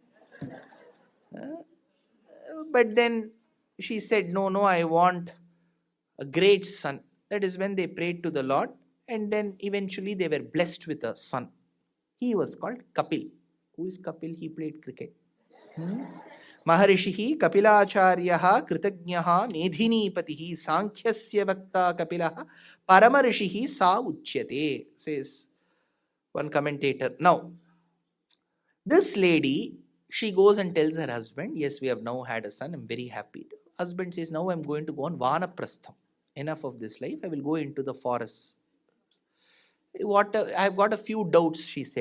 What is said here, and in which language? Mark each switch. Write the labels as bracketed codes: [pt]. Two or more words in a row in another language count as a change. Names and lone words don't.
[en] But then she said, no, I want a great son. That is when they prayed to the Lord, and then eventually they were blessed with a son. He was called Kapil. Who is Kapil? He played cricket. [sa] Maharishihi Kapilacharyaha Kritagnaha Medhini Patihi Sankhyasya Vakta Kapilaha Paramarishihi Sa Uchyate, [en] says one commentator. Now, this lady, she goes and tells her husband, yes, we have now had a son, I'm very happy. The husband says, now I'm going to go on Vanaprastham. Enough of this life, I will go into the forest. I have got a few doubts, she said.